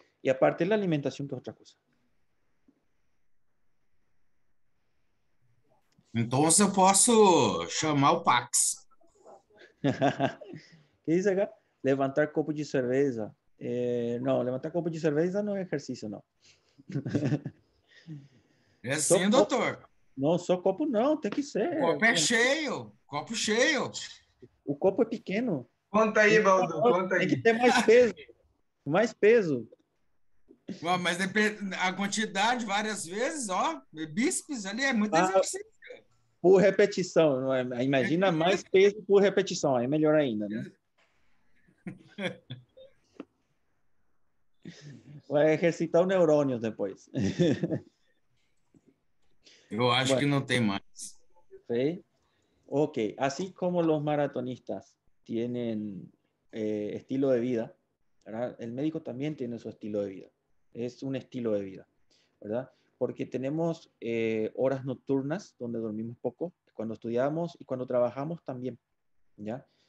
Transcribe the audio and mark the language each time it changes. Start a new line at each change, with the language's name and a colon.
Spanish: Y aparte la alimentación, que es otra cosa.
Portuguese: Então eu posso chamar o Pax.
Spanish: ¿Qué dice acá? Levantar copo de cerveza. No, levantar copo de cerveza no es ejercicio, no.
Portuguese: É sim, doutor. Não, só copo não, tem que ser. O copo é cheio, copo cheio. O copo é pequeno. Conta aí, Baldo, conta aí. Tem que ter mais peso. Mais peso. Mas a quantidade, várias vezes, ó, bíceps ali é muito exercício. Por repetição, não é? Imagina mais peso por repetição, aí melhor ainda, né? Vai exercitar o neurônio depois. Eu acho que não tem mais.
Spanish: ¿Sí? Ok, así como los maratonistas tienen estilo de vida, ¿verdad? El médico también tiene su estilo de vida. Es un estilo de vida, ¿verdad? Porque tenemos horas nocturnas donde dormimos poco, cuando estudiamos y cuando trabajamos también, ¿ya?